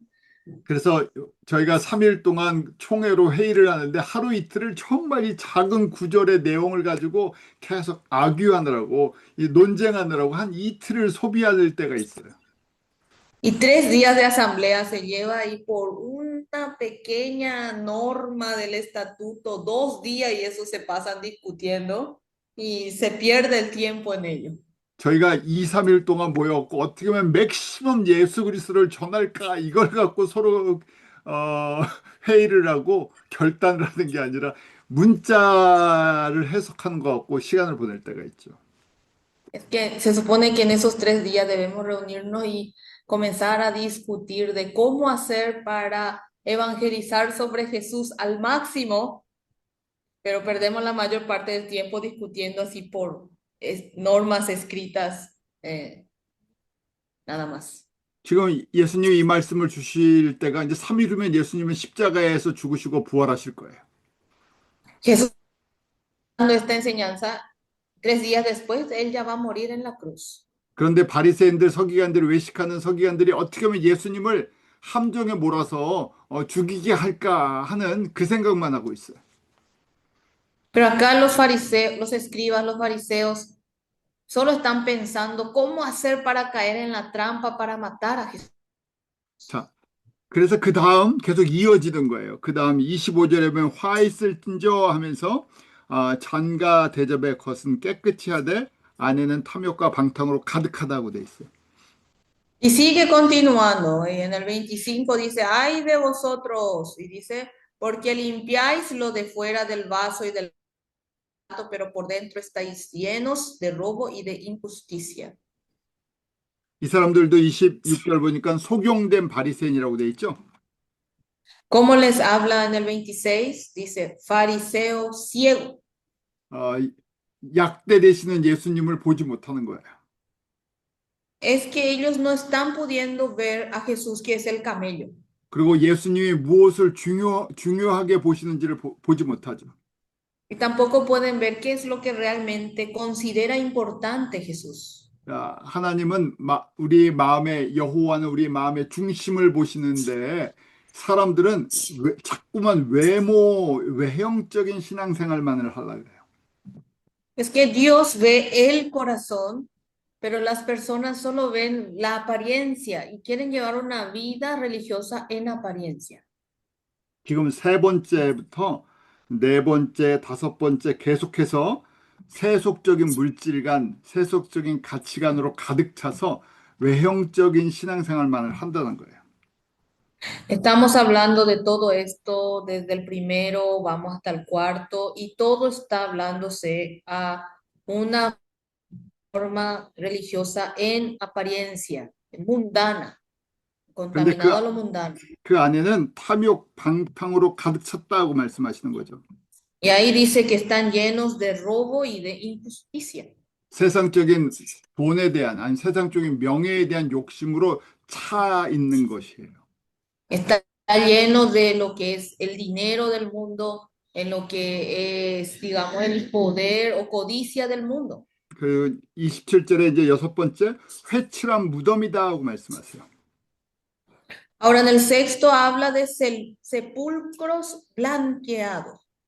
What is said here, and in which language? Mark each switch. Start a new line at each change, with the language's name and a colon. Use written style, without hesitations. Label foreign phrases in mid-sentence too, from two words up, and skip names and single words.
Korean: 그래서 저희가 3일 동안 총회로 회의를 하는데 하루 이틀을 정말 이 작은 구절의 내용을 가지고 계속 아규하느라고 이 논쟁하느라고 한 이틀을 소비할 때가 있어요.
Spanish: Y 3 días de asamblea se lleva ahí por una pequeña norma del estatuto, 2 días y eso se pasan discutiendo y se pierde el tiempo en ello.
Korean: 저희가 2, 3일 동안 모여갖고 어떻게 하면 맥시멈 예수 그리스도를 전할까 이걸 갖고 서로 어, 회의를 하고 결단을 하는 게 아니라 문자를 해석하는 것 같고 시간을 보낼 때가 있죠.
Spanish: Es que se supone que en esos 3 días debemos reunirnos y comenzar a discutir de cómo hacer para evangelizar sobre Jesús al máximo, pero perdemos la mayor parte del tiempo discutiendo así por normas escritas, nada más.
Korean: 지금 예수님이 이 말씀을 주실 때가 이제 3일 후면 예수님은 십자가에서 죽으시고 부활하실 거예요.
Spanish: Jesús dando esta enseñanza, 3 días después, él ya va a morir en la cruz.
Korean: 그런데 바리새인들, 서기관들, 외식하는 서기관들이 어떻게 하면 예수님을 함정에 몰아서 죽이게 할까 하는 그 생각만 하고 있어요.
Spanish: Pero acá los fariseos, los escribas, los fariseos, solo están pensando cómo hacer para caer en la trampa para matar a Jesús.
Korean: 자, 그래서 그 다음 계속 이어지던 거예요. 그 다음 25절에 보면 화 있을진저 하면서 잔과 대접의 것은 깨끗이 하되 안에는 탐욕과 방탕으로 가득하다고 돼 있어요.
Spanish: Y sigue continuando, y en el 25 dice, ay de vosotros, y dice, porque limpiáis lo de fuera del vaso y del plato, pero por dentro estáis llenos de robo y de injusticia.
Korean: 이 사람들도 26절 보니까 속용된 바리새인이라고 돼 있죠.
Spanish: ¿Cómo les habla en el 26? Dice, fariseo ciego.
Korean: 어, 약대 되시는 예수님을 보지 못하는 거예요.
Spanish: Es que ellos no están pudiendo ver a Jesús, que es el camello.
Korean: 그리고 예수님이 무엇을 중요하게 보시는지를 보지 못하죠.
Spanish: Y tampoco pueden ver qué es lo que realmente considera importante Jesús.
Korean: 하나님은 우리 마음의 여호와는 우리 마음의 중심을 보시는데 사람들은 자꾸만 외형적인 신앙생활만을 하려고 해요.
Spanish: Es que Dios ve el corazón, pero las personas solo ven la apariencia y quieren llevar una vida religiosa en apariencia.
Korean: 지금 세 번째부터 네 번째, 다섯 번째 계속해서 세속적인 물질관, 세속적인 가치관으로 가득 차서 외형적인 신앙생활만을 한다는 거예요.
Spanish: Estamos hablando de todo esto desde el primero, vamos hasta el cuarto, y todo está hablándose a una forma religiosa en apariencia, mundana,
Korean: 그런데
Spanish: contaminado a lo mundano.
Korean: 그 안에는 탐욕, 방탕으로 가득 찼다고 말씀하시는 거죠.
Spanish: Y ahí dice que están llenos de robo y de injusticia.
Korean: 세상적인 돈에 대한, 아니 세상적인 명예에 대한 욕심으로 차 있는 것이에요.
Spanish: Está lleno de lo que es el dinero del mundo, en lo que es, digamos, el poder o codicia del mundo.
Korean: 그 27절에 이제 여섯 번째, 회칠한 무덤이다 하고 말씀하세요.
Spanish: Ahora en el sexto habla de sepulcros blanqueados.